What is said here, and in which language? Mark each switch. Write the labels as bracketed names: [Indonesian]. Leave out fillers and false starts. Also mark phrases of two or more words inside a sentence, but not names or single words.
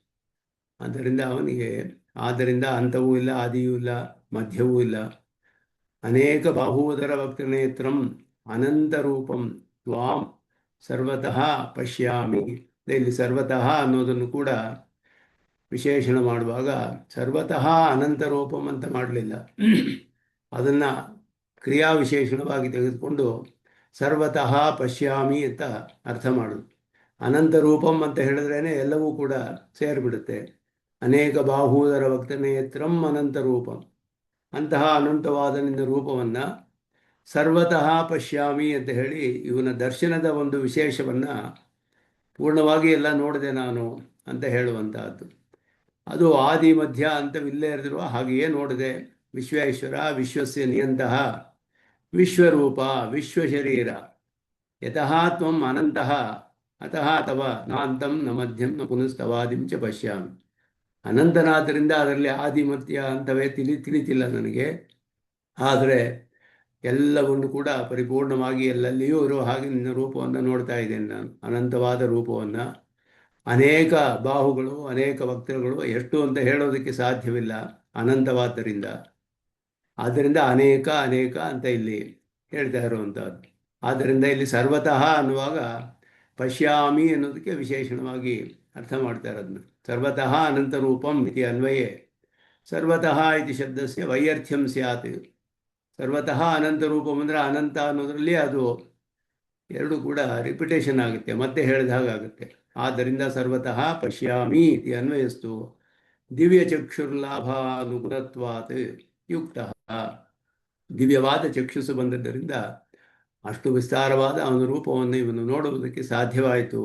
[Kannada] ಆದ್ದರಿಂದ ಅಂತವೂ ಇಲ್ಲ, ಆದಿಯೂ ಇಲ್ಲ, ಮಧ್ಯವೂ ಇಲ್ಲ. [Sanskrit] ಅನೇಕ ಬಾಹೂದರ ವಕ್ತನೇತ್ರಂ ಅನಂತರೂಪಂ ತ್ವಾಂ ಸರ್ವತಃ ಪಶ್ಯಾಮಿ. [Kannada] ಇಲ್ಲಿ ಸರ್ವತಃ ಅನ್ನೋದನ್ನು ಕೂಡ ವಿಶೇಷಣ ಮಾಡುವಾಗ [Sanskrit] ಸರ್ವತಃ ಅನಂತ ರೂಪಂ [Kannada] ಅಂತ ಮಾಡಲಿಲ್ಲ. ಅದನ್ನು ಕ್ರಿಯಾ ವಿಶೇಷಣವಾಗಿ ತೆಗೆದುಕೊಂಡು [Sanskrit] ಸರ್ವತಃ ಪಶ್ಯಾಮಿ [Kannada] ಅಂತ ಅರ್ಥ ಮಾಡೋದು. [Sanskrit] ಅನಂತ ರೂಪಂ [Kannada] ಅಂತ ಹೇಳಿದ್ರೇ ಎಲ್ಲವೂ ಕೂಡ ಸೇರಿಬಿಡುತ್ತೆ. [Sanskrit] ಅನೇಕ ಬಾಹೂದರ ವಕ್ತನೇತ್ರಂ ಅನಂತ ರೂಪಂ, [Kannada] ಅಂತಹ ಅನಂತವಾದ ನಿನ್ನ ರೂಪವನ್ನು [Sanskrit] ಸರ್ವತಃ ಪಶ್ಯಾಮಿ [Kannada] ಅಂತ ಹೇಳಿ ಇವನ ದರ್ಶನದ ಒಂದು ವಿಶೇಷವನ್ನು ಪೂರ್ಣವಾಗಿ ಎಲ್ಲ ನೋಡಿದೆ ನಾನು ಅಂತ ಹೇಳುವಂತಹದ್ದು. ಅದು ಆದಿ ಮಧ್ಯ ಅಂತವಿಲ್ಲೇ ಇರದಿರುವ ಹಾಗೆಯೇ ನೋಡಿದೆ. [Sanskrit] ವಿಶ್ವೇಶ್ವರ, ವಿಶ್ವಸ್ಯ ನಿಯಂತಹ, ವಿಶ್ವರೂಪ, ವಿಶ್ವಶರೀರ, ಯತಃ ತ್ವಂ ಅನಂತಃ ಅತಃ ತವ ನಾಂತಂ ನ ಮಧ್ಯಂ ನ ಪುನಸ್ತವಾದಿಂ ಚ ಪಶ್ಯಾಮಿ. [Kannada] ಅನಂತನಾದ್ದರಿಂದ ಅದರಲ್ಲಿ ಆದಿ ಮಧ್ಯ ಅಂತವೇ ತಿಳಿತಿಲ್ಲ ನನಗೆ. ಆದರೆ ಎಲ್ಲವನ್ನು ಕೂಡ ಪರಿಪೂರ್ಣವಾಗಿ ಎಲ್ಲೆಲ್ಲಿಯೂ ಇರುವ ಹಾಗೆ ನಿನ್ನ ರೂಪವನ್ನು ನೋಡ್ತಾ ಇದ್ದೇನೆ ನಾನು. ಅನಂತವಾದ ರೂಪವನ್ನು, ಅನೇಕ ಬಾಹುಗಳು, ಅನೇಕ ವಕ್ತಗಳು, ಎಷ್ಟು ಅಂತ ಹೇಳೋದಕ್ಕೆ ಸಾಧ್ಯವಿಲ್ಲ ಅನಂತವಾದ್ದರಿಂದ. ಆದ್ದರಿಂದ ಅನೇಕ ಅನೇಕ ಅಂತ ಇಲ್ಲಿ ಹೇಳ್ತಾ ಇರುವಂಥದ್ದು. ಆದ್ದರಿಂದ ಇಲ್ಲಿ ಸರ್ವತಃ ಅನ್ನುವಾಗ ಪಶ್ಯಾಮಿ ಅನ್ನೋದಕ್ಕೆ ವಿಶೇಷಣವಾಗಿ ಅರ್ಥ ಮಾಡ್ತಾ ಇರೋದನ್ನ. [Sanskrit] ಸರ್ವತಃ ಅನಂತ ರೂಪಂ ಇತಿ ಅನ್ವಯೇ ಸರ್ವತಃ ಇತಿ ಶಬ್ದಸ್ಯ ವೈಯರ್ಥ್ಯಂ ಸ್ಯಾತ್. ಸರ್ವತಃ ಅನಂತ ರೂಪಂ [Kannada] ಅಂದರೆ ಅನಂತ ಅನ್ನೋದರಲ್ಲಿ ಅದು ಎರಡು ಕೂಡ ರಿಪಿಟೇಷನ್ ಆಗುತ್ತೆ, ಮತ್ತೆ ಹೇಳಿದ ಹಾಗಾಗುತ್ತೆ. [Sanskrit] ಆದ್ದರಿಂದ ಸರ್ವತಃ ಪಶ್ಯಾಮಿ ಇತಿ ಅನ್ವಯಸ್ತು ದಿವ್ಯಚಕ್ಷುರ್ಲಾಭಾನುಗುಣತ್ವಾತ್ ಯುಕ್ತ. [Kannada] ದಿವ್ಯವಾದ ಚಕ್ಷುಸು ಬಂದದ್ದರಿಂದ ಅಷ್ಟು ವಿಸ್ತಾರವಾದ ಅವನ ರೂಪವನ್ನು ಇವನು ನೋಡುವುದಕ್ಕೆ ಸಾಧ್ಯವಾಯಿತು.